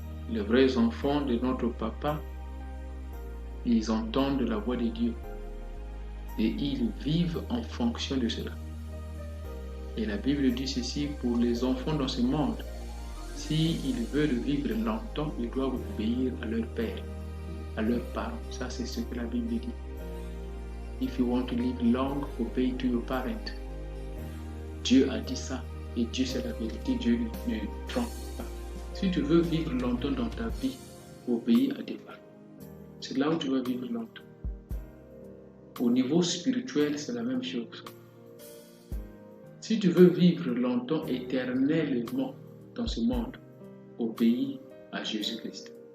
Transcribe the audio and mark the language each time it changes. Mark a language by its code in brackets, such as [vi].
[fr] Les vrais enfants de notre papa, ils entendent la voix de Dieu. Et ils vivent en fonction de cela. Et la Bible dit ceci pour les enfants dans ce monde. S'ils veulent vivre longtemps, ils doivent obéir à leur père, à leurs parents. Ça, c'est ce que la Bible dit. [en] If you want to live long, obey to your parents. [fr] Dieu a dit ça. Et Dieu, c'est la vérité. Dieu ne trompe pas. Si tu veux vivre longtemps dans ta vie, obéis à tes parents. C'est là où tu vas vivre longtemps. Au niveau spirituel, c'est la même chose. Si tu veux vivre longtemps, éternellement dans ce monde, obéis à Jésus-Christ.